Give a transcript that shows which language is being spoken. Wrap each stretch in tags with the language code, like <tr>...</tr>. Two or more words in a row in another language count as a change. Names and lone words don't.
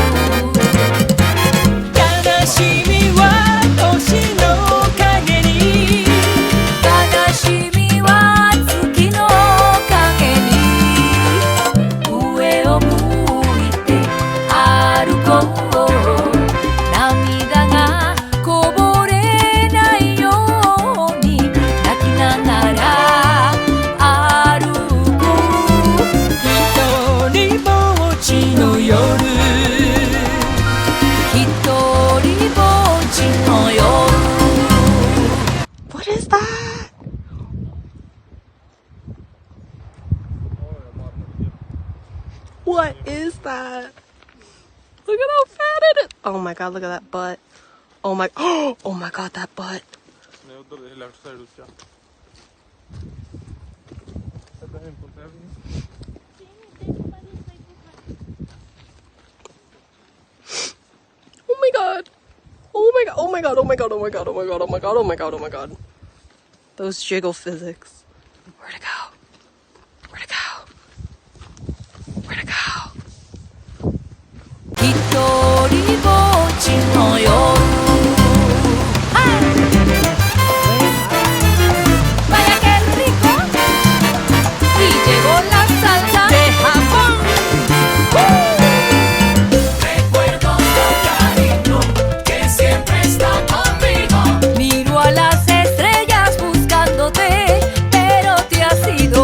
<ja>悲しみは星の影に悲しみは月の影に上を向いて歩こう涙がこぼれないように泣きながら歩く一人ぼっちの夜一人ぼっちの夜</ja> <en>What is that? What is that? Look at how fat it is. Oh my god, look at that butt. Oh my, oh my god, that butt. Oh my god. Oh my god, oh my god, oh my god, oh my god, oh my god, oh my god, oh my god, oh my god. Those jiggle physics. Where'd it go? Where'd it go? Where'd it go?</en> <ja>一人ぼっちの夜</ja> <es>Vaya que rico y llegó la salsa de Japón Recuerdos de cariño que siempre está conmigo Miro a las estrellas buscándote pero te hacía</es>